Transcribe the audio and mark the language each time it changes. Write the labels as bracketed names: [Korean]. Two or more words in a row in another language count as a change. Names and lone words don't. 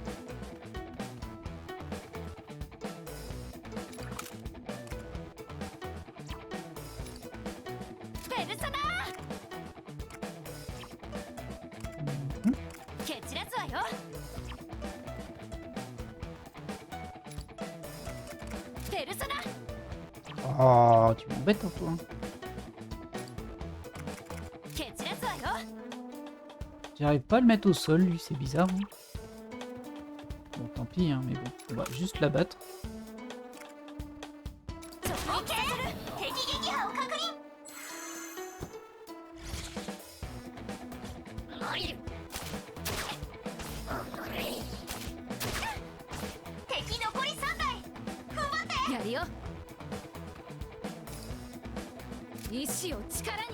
[Japanese] ペルソナ蹴散らすわよ。ペルソナ [French] Oh, tu m'embêtes, toi. [Japanese] 蹴散らすわよ。 [French] J'arrive pas à le mettre au sol, lui, c'est bizarre. Hein. Bon, tant pis, hein, mais bon, on va juste la battre. [Japanese] 直撃させる。敵撃破を確認。敵残り3台。踏ん張って。やるよ。意志を力に。